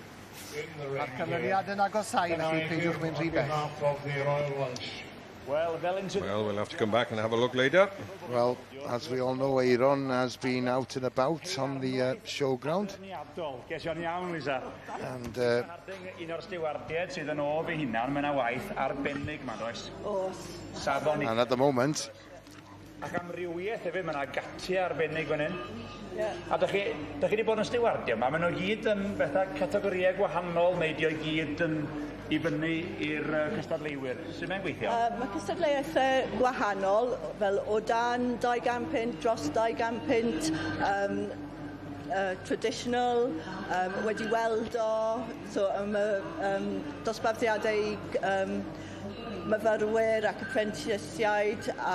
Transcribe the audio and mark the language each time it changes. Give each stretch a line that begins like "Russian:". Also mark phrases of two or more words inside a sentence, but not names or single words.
English: Well, we'll have to come back and have a look later. Well, as we all know, Aaron has been out and about on the showground. And at the moment,
Welsh: ac amrywiaeth hefyd, mae yna gatia arbennig fan hyn. A da chi wedi bod yn stiwardio yma, maen nhw gyd yn bethau categoriau gwahanol, neu dio gyd yn I fyny i'r cystadleuwyr. Sut mae'n gweithio? Mae cystadleuaethau gwahanol, fel o dan 200 pint, dros 200 pint, traditional, wedi weld o, so dosbarthiadau myfyrwyr ac apprenticesiaid a...